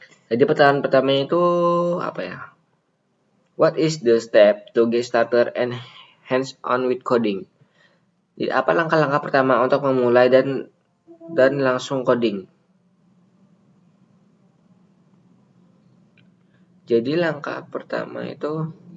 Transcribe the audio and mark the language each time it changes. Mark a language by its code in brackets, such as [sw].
[id] Jadi pertanyaan pertama itu apa ya? [en] What is the step to get started and hands-on with coding? [id] Jadi apa langkah-langkah pertama untuk memulai dan langsung coding? Jadi langkah pertama itu